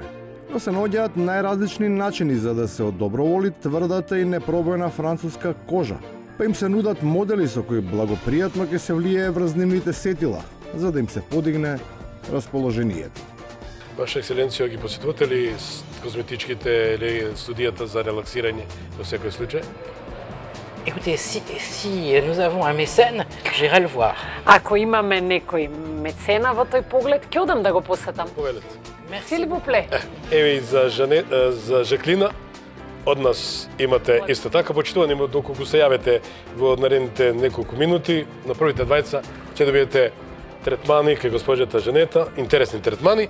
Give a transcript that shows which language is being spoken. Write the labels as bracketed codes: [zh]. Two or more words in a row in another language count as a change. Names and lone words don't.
[mk] Но се наоѓаат најразлични начини за да се одоброволи тврдата и непробојна француска кожа, па им се нудат модели со кои благопријатно ќе се влијае врз нивните сетила, за да им се подигне расположението. Ваша екселенција, ги посетувате ли козметичките или студијата за релаксирање во секој случај? [fr] Écoutez, si nous avons un mécène, j'irai le voir. [mk] Ако имаме некој мецена во тој поглед, ќе одам да го посетам. Повелете. Мерси ли бупле? Еве и за Жаклина, од нас имате исто така почитувани, доколку се јавите во наредните неколку минути, на првите двајца ќе добиете третмани кај госпоѓата Жанета, интересни третмани.